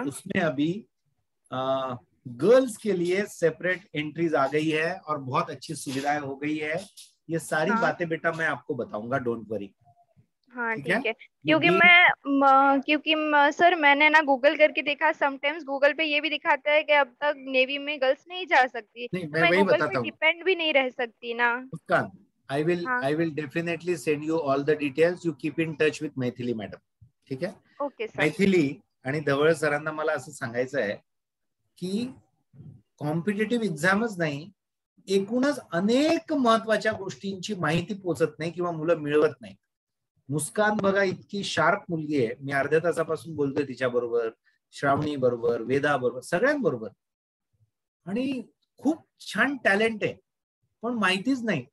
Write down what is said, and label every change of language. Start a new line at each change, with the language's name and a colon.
Hindi: और उसमें अभी गर्ल्स के लिए सेपरेट एंट्रीज आ गई है और बहुत अच्छी सुविधाएं हो गई है. ये सारी बातें बेटा मैं आपको बताऊंगा,
English: Don't worry.
Hindi: हाँ ठीक है. क्योंकि सर मैंने ना गूगल करके देखा, समटाइम्स गूगल पे ये भी दिखाता है कि अब तक नेवी में गर्ल्स नहीं जा सकती. मैं गूगल पे डिपेंड भी नहीं रह सकती ना.
English: Muskaan, I will definitely send you all the details. You keep in touch with Maithili madam.
Marathi: ठीक आहे?
English: Okay sir.
Marathi: मैथिली आणि धवळ सरांना मला असं सांगायचं आहे की कॉम्पिटिटिव्ह एक्झामच नाही, एकूणच अनेक महत्वाच्या गोष्टींची माहिती पोहोचत नाही किंवा मुलं मिळवत नाही. मुस्कान बघा इतकी शार्प मुलगी आहे, मी अर्ध्या तासापासून बोलतोय तिच्या बरोबर, श्रावणी बरोबर, वेदा बरोबर, सगळ्यांबरोबर, आणि खूप छान टॅलेंट आहे पण माहितीच नाही.